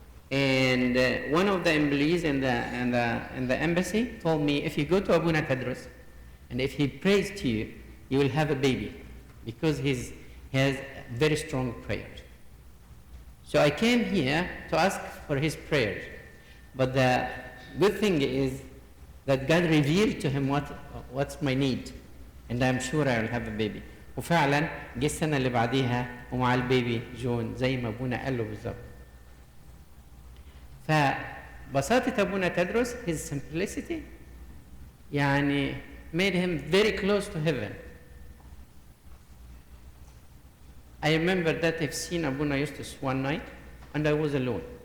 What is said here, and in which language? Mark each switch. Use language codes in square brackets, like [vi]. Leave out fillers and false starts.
[en] And one of the employees in the embassy told me, if you go to Abuna Tadros, and if he prays to you, you will have a baby, because he has very strong prayers. So I came here to ask for his prayers. But the good thing is that God revealed to him what's my need, and I'm sure I will have a baby. [ar] وفعلا جه السنة اللي بعديها ومع البيبي جون زي ما أبونا قال له بالظبط. [en] فبساطة أبونا تدرس, his simplicity, يعني made him very close to heaven. I remember that I've seen Abuna Eustace one night, and I was alone.